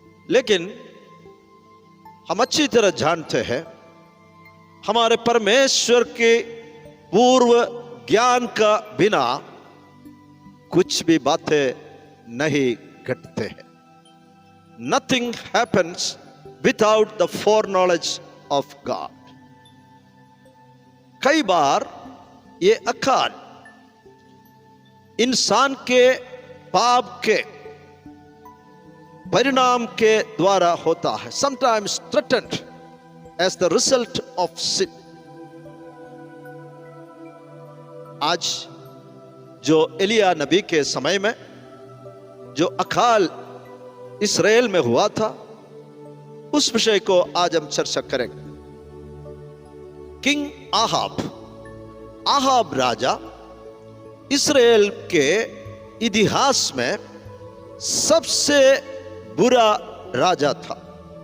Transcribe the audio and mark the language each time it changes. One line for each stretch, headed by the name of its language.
Hindi: लेकिन हम अच्छी तरह जानते हैं हमारे परमेश्वर के पूर्व ज्ञान का बिना कुछ भी बातें नहीं घटते हैं।
English: Nothing happens without the foreknowledge of God.
Hindi: कई बार ये अकाल इंसान के पाप के परिणाम के द्वारा होता है।
English: Sometimes threatened as the result of sin.
Hindi: आज जो एलिया नबी के समय में जो अकाल इस्राएल में हुआ था, उस विषय को आज हम चर्चा करेंगे। किंग आहाब राजा इस्राएल के इतिहास में सबसे बुरा राजा था।